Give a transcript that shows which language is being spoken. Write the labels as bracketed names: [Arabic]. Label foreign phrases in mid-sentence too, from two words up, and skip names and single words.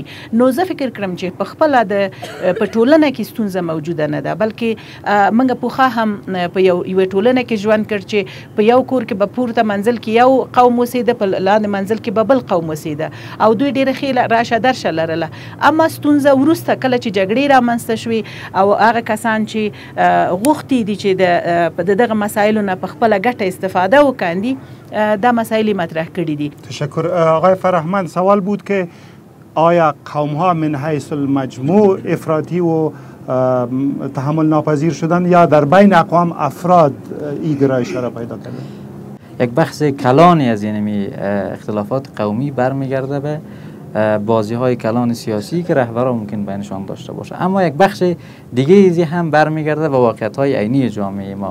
[Pashto] نو زه فکر کړم چې په خپله په ټولنه کې ستونزه موجوده نه ده، بلکې موږ پوخا هم په یوې ټولنه کې ژوند کړ چې په یو کور کې به پورته منزل کې یو قوم اوسېده، په لاندې منزل کې به بل قوم اوسېده او دوی ډېره ښې راشه درشه لرله. اما ستونزه وروسته کله چې جګړې رامنځته شوې او هغه کسان چې غوښتي دي چې د دغه مسایلو نه په خپله ګټه استفاده وکاندي، دا مسائل مطرح کړي دي. [Persian] تشکر. آقای فرهمند، سوال بود که آیا قوم ها من حیث المجموع افراطی و تحمل ناپذیر شدن یا در بین اقوام افراد این گرایش را پیدا کرده؟ یک بخش کلانی از این اختلافات قومی برمیگرده به بازی های کلان سیاسی که رهبران ممکن بینشان داشته باشه، اما یک بخش دیگه ایزی هم برمیگرده به واقعیت های عینی جامعه ما.